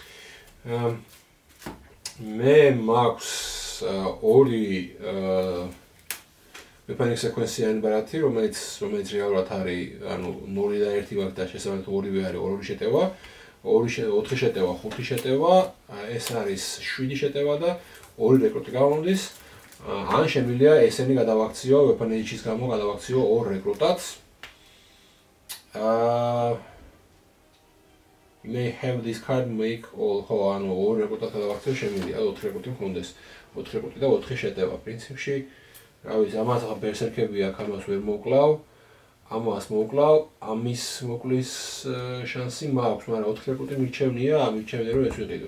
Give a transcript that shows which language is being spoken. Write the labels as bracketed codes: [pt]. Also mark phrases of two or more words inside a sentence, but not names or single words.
[ka] მე მაქვს 2 Weapon X sequence-იანი ბრალათი, რომელიც რეალურად არის, ანუ 0 და 1 ვაკ და შესაბამისად 2-ვე არის 2 შეტევა. 4 შეტევა, 5 შეტევა, ეს არის 7 შეტევა და 2 რეკრუტი გავამდის. ან შემიძლია ესენი გადავაქციო, Weapon H-ის გამო გადავაქციო 2 რეკრუტად. [en] May have this card make all, [ka] ხო, ანუ 2 რეკრუტად გადავაქციო შემიძლია, 4 რეკრუტი მქონდეს. 4 რეკრუტი და 4 შეტევა. პრინციპში, რა ვიცი, ამას ახლა ბერსერკები აქ ამას ვერ მოკლავ. ამას მოკლავ, ამის მოკლის შანსი მაქვს, მაგრამ 4 რეკრუტი მირჩევნია, მირჩევნია რომ ეს ვიყიდო.